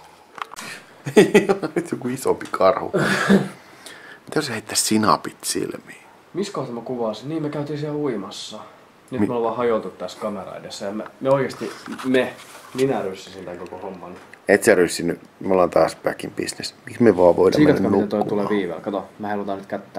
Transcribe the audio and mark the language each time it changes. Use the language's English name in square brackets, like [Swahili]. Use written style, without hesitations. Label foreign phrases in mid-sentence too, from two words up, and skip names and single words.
[Finnish] Nyt joku isompi karhu. Mitä jos heittää sinapit silmiin? Missä kohtaa mä kuvasin? Niin, me käytiin siellä uimassa. Nyt me ollaan hajoltu tässä kamera edessä ja me oikeesti, minä ryssäsin tän koko homman. Et sä ryssinyt, me ollaan taas [English] back in business. [Finnish] Miksi me vaan voidaan mennä Siikatko miten toi nukkumaan? tulee viiveellä? Kato, mä heilutaan nyt kättä.